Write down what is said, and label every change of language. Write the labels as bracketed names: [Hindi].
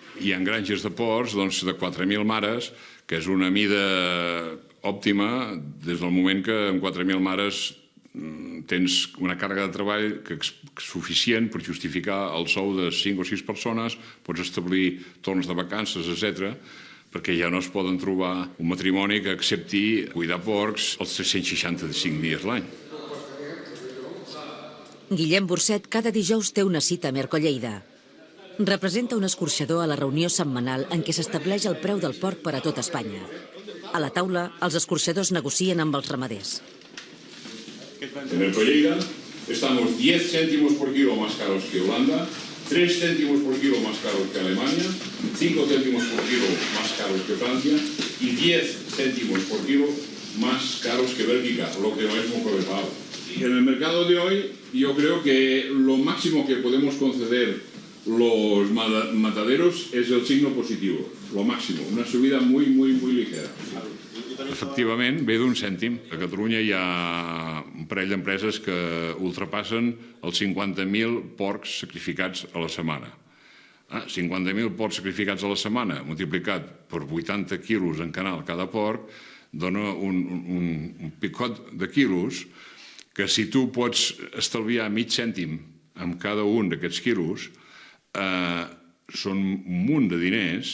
[Catalan] Hi ha granges de porcs de 4.000 mares, que és una mida òptima des del moment que amb 4.000 mares tens una càrrega de treball suficient per justificar el sou de 5 o 6 persones, pots establir torns de vacances, etc., perquè ja no es poden trobar un matrimoni que accepti cuidar porcs els 365 dies l'any. Guillem Burcet cada dijous té una cita a Mercolleida. Representa un escorxador a la reunió setmanal en què s'estableix el preu del porc per a tot Espanya. A la taula, els escorxadors negocien amb els ramaders. [Spanish] En Mercolleida estamos 10 céntimos por kilo más caros que Holanda, 3 céntimos por kilo más caros que Alemania, 5 céntimos por kilo más caros que Francia y 10 céntimos por kilo más caros que Bélgica, lo que no es muy elevado. Y en el mercado de hoy yo creo que lo máximo que podemos conceder los mataderos es el signo positivo, lo máximo, una subida muy ligera. [Catalan] Efectivament, ve d'1 cèntim. A Catalunya hi ha un parell d'empreses que ultrapassen els 50.000 porcs sacrificats a la setmana. 50.000 porcs sacrificats a la setmana, multiplicat per 80 quilos en canal cada porc, dona un picot de quilos que si tu pots estalviar mig cèntim amb cada un d'aquests quilos, són un munt de diners.